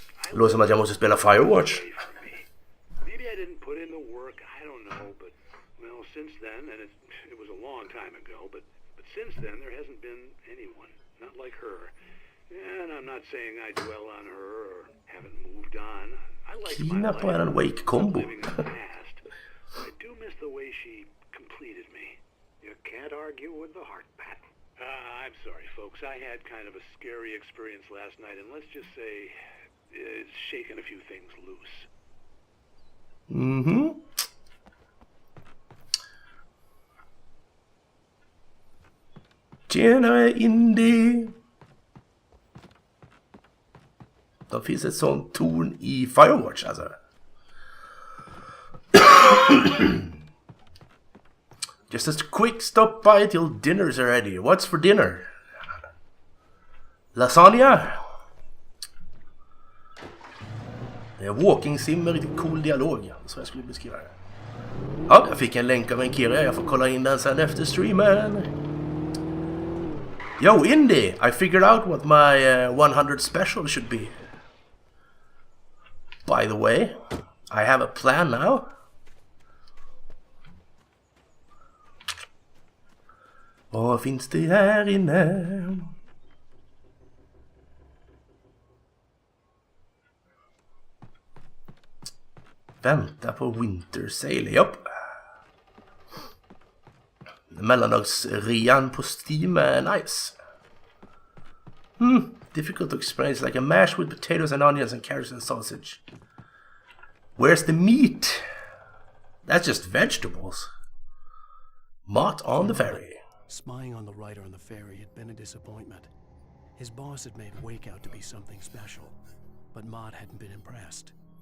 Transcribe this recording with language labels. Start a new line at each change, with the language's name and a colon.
Swedish: Det låter som att jag måste spela Firewatch.
English: Maybe I didn't put in the work. I don't know, but well, since then, and it was a long time ago, but since then there hasn't been anyone, not like her. And I'm not saying I dwell on her or haven't moved on. I like my Kina på en Wake combo. living in the past. I do miss the way she completed me. You can't argue with the heart, Pat. I'm sorry, folks. I had kind of a scary experience last night, and let's just say it's shaken a few things loose. Mhm.
Swedish: Tjenare Indy! Det finns ett sånt torn i Firewatch alltså.
English: Just a quick stop by till dinner's ready. What's for dinner? Lasagna?
Swedish: Det är walking sim med riktigt cool dialog. Så jag skulle beskriva det. Ja, jag fick en länk av en Kira. Jag får kolla in den sen efter streamen.
English: Yo, Indy! I figured out what my 100 special should be. By the way, I have a plan now.
Swedish: Vad finns det här inne? Vänta på Winter Sale, japp. Mellandagsrean på Steam är nice.
English: Difficult to explain. It's like a mash with potatoes and onions and carrots and sausage. Where's the meat? That's just vegetables. Mott on the ferry. Spying on the writer on the ferry had been a disappointment. His boss had made Wake out to be something special, but Mott hadn't been impressed.